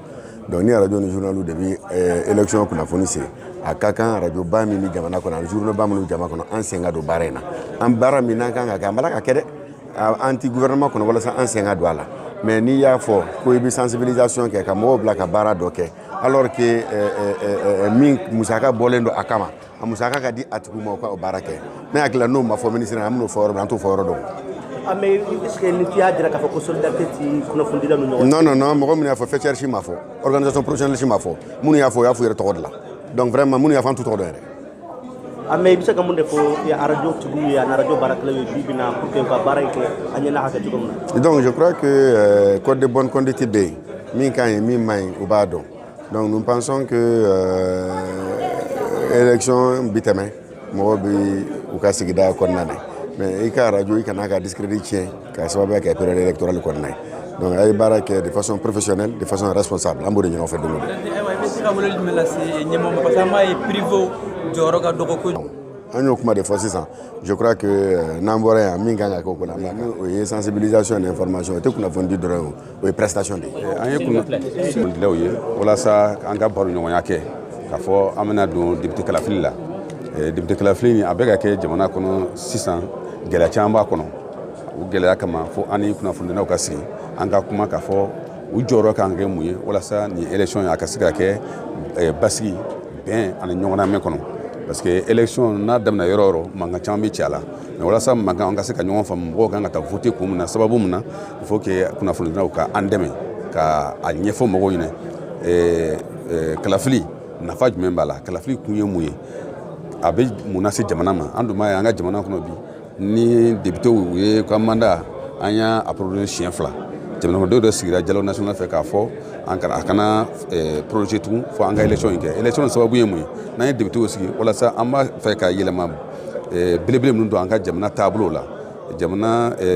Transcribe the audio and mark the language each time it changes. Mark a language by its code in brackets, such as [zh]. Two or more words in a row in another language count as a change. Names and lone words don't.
[bm] Donc ni radio ni journal de bi élection kunnafoni se a ka kan radio ba min bɛ jamana kɔnɔ ani journal ba minnu bɛ jamana kɔnɔ an sen ka don baara in na an baara min n'an kan ka kɛ an bala ka kɛ dɛ an ti gouvernement kɔnɔ walasa an sen ka don a la mais n'i y'a fɔ ko i bɛ sensibilisation kɛ ka mɔgɔw bila ka baara dɔ kɛ [fr] alors que [bm] min musaka bɔlen don a kama a musaka ka di a tigiw ma u ka o baara kɛ ne hakili la n'o ma fɔ ministre an bɛn'o fɔ yɔrɔ min an t'o fɔ yɔrɔ dɔn. [fr] Mais est-ce que [bm] ni y'a dira k'a fɔ ko solidarité ti kunnafoni dila ninnu ɲɔgɔn cɛ. Non mɔgɔ minnu y'a fɔ fɛcɛri si ma fɔ [fr] organisation professionnelle [bm] si ma fɔ minnu y'a fɔ o y'a fɔ u yɛrɛ tɔgɔ de la [fr] donc vraiment [bm] minnu y'a fɔ an t'u tɔgɔ dɔn yɛrɛ. Mais i bɛ se ka mun de fɔ radio tigiw ye ani radio baarakɛlaw ye bi bi in na [fr] pour que [bm] u ka baara in kɛ a ɲɛna hakɛ cogo min na. [fr] Donc je crois que code de bonne conduite [bm] bɛ yen min ka ɲi min man ɲi u b'a dɔn [fr] donc nous pensons que élection [bm] bi tɛmɛ mɔgɔw bɛ u ka sigida kɔnɔna na. Mais i ka radio i kana ka discrédit tiɲɛ k'a sababuya kɛ [fr] période électorale [bm] kɔnɔna ye donc a ye baara kɛ [fr] de façon professionnelle de façon responsable [bm] an b'o de ɲɔgɔn fɛ don o don. I bɛ se ka weleli jumɛn lase ɲɛmɔgɔ ma [fr] parce que [bm] an b'a ye privé jɔyɔrɔ ka dɔgɔ kojugu. An y'o kuma de fɔ sisan [fr] je crois que [bm] n'an bɔra yan min kan ka kɛ o ko la o ye [fr] sensibilisation et information [bm] o tɛ kunnafoni di dɔrɔn ye o ye prestation de ye. An ye kunnafonidilaw ye walasa an ka baro ɲɔgɔnya kɛ k'a fɔ an bɛna don député kalafili la député kalafili a bɛ ka kɛ jamana kɔnɔ sisan gɛlɛya caman b'a kɔnɔ o gɛlɛya kama fo an ni kunnafonidilaw ka sigi an ka kuma k'a fɔ u jɔyɔrɔ kan ka kɛ mun ye walasa nin élection a ka se ka kɛ basigi bɛn ani ɲɔgɔnnamɛn kɔnɔ [fr] parce que élection [bm] n'a daminɛ yɔrɔ o yɔrɔ mankan caman bɛ ci a la mais walasa mankan an ka se ka ɲɔgɔn faamu mɔgɔw kan ka taa voter kun min na sababu min na [fr] il faut que [bm] kunnafonidilaw ka an dɛmɛ ka a ɲɛfɔ mɔgɔw ɲɛna kalafili nafa jumɛn b'a la kalafili kun ye mun ye a bɛ mun lase jamana ma an dun b'a ye an ka jamana kɔnɔ bi ni député u ye ka mandat an y'a approché siɲɛ 2 jamanadenw dɔ sigira [fr] dialogue national [bm] fɛ k'a fɔ a kana projet tugun fo an ka élection in kɛ élection sababu ye mun ye n'an ye député u sigi walasa an b'a fɛ ka yɛlɛma belebele minnu don an ka jamana taabolo la jamana